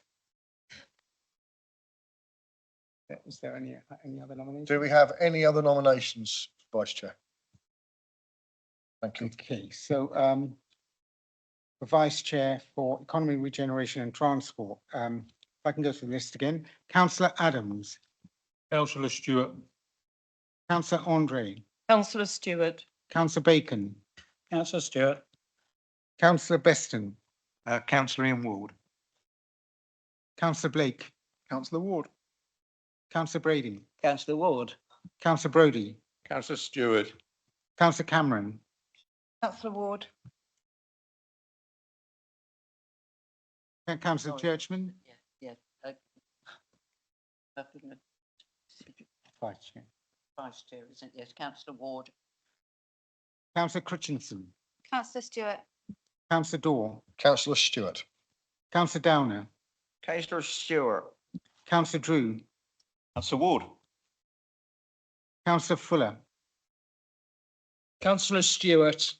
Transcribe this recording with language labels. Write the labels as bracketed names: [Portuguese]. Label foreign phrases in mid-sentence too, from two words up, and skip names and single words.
[English] Is there any other nominations? Do we have any other nominations, Vice Chair? Thank you. Okay, so the Vice Chair for Economy, Regeneration and Transport. If I can go through the list again. Councillor Adams. Councillor Stewart. Councillor Andre. Councillor Stewart. Councillor Bacon. Councillor Stewart. Councillor Beston. Councillor Ian Ward. Councillor Blake. Councillor Ward. Councillor Brady. Councillor Ward. Councillor Brodie. Councillor Stewart. Councillor Cameron. Councillor Ward. Councillor Churchman. Yeah. Vice Chair. Vice Chair, isn't it? Yes, Councillor Ward. Councillor Critchinson. Councillor Stewart. Councillor Dorr. Councillor Stewart. Councillor Downer. Councillor Stewart. Councillor Drew. Councillor Ward. Councillor Fuller. Councillor Stewart.